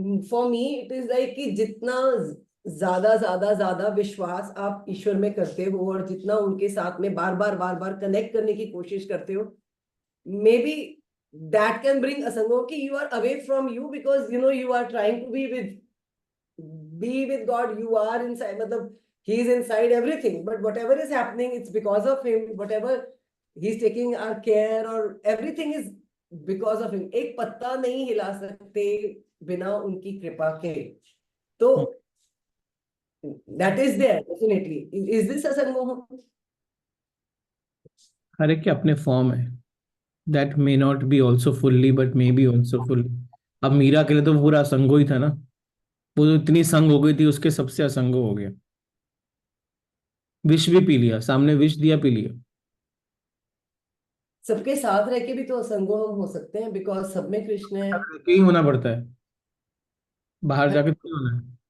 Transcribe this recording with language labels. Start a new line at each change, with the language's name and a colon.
English: for me it is like
Hindi: कि जितना ज्यादा विश्वास आप ईश्वर में करते हो
English: और जितना उनके साथ में बार बार कनेक्ट करने की कोशिश करते हो, maybe that can bring us and go कि you are away from you, because you know you are trying to be with God. You are inside, matlab, he is inside everything, but whatever is happening, it's because of him. Whatever he's taking our care or everything is because of him.
Hindi: एक पत्ता नहीं हिला सकते बिना उनकी कृपा के. तो
English: That is there, definitely. Is this a Sangoham?
Hindi: हर एक के अपने फॉर्म है.
English: That may not be also fully, but maybe also fully.
Hindi: अब मीरा के लिए तो पूरा असंगो ही था ना. वो तो इतनी संग हो गई थी, उसके सबसे असंगो हो गया. विष भी पी लिया, सामने विष दिया, पी लिया. सबके साथ रह के भी तो असंगोहम हो सकते हैं, बिकॉज सब में कृष्ण है. यही होना पड़ता है, बाहर जाके नहीं होना है.